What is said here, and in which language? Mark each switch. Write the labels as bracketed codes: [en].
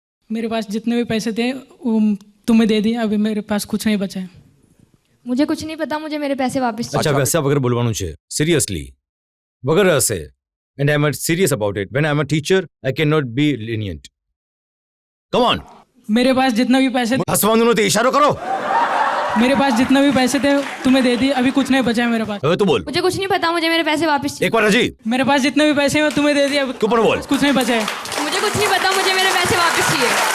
[hi] मेरे पास जितने भी पैसे थे वो तुम्हें दे दिए, अभी मेरे पास कुछ नहीं बचा है. मुझे कुछ नहीं पता, मुझे मेरे पैसे वापस चाहिए. [gu] અચ્છા, વૈસા વગર બોલવાનું છે. સિરિયસલી વગર હશે. [en] And I am serious about it. When I am a teacher I can not be lenient. Come on. [hi] मेरे पास जितना भी पैसे [gu] હસવાનું નથી, ઇશારો કરો. [hi] मेरे पास जितना भी पैसे थे तुम्हें दे दिए, अभी कुछ नहीं बचा है मेरे पास. [gu] હવે તું બોલ. [hi] मुझे कुछ नहीं पता, मुझे मेरे पैसे वापस चाहिए. [gu] એકવાર હજી. [hi] मेरे पास जितने भी पैसे हैं तुम्हें दे दिए, अब [gu] તું પણ બોલ. [hi] कुछ नहीं बचा है. मुझे कुछ नहीं पता, मुझे मेरे पैसे वापस चाहिए.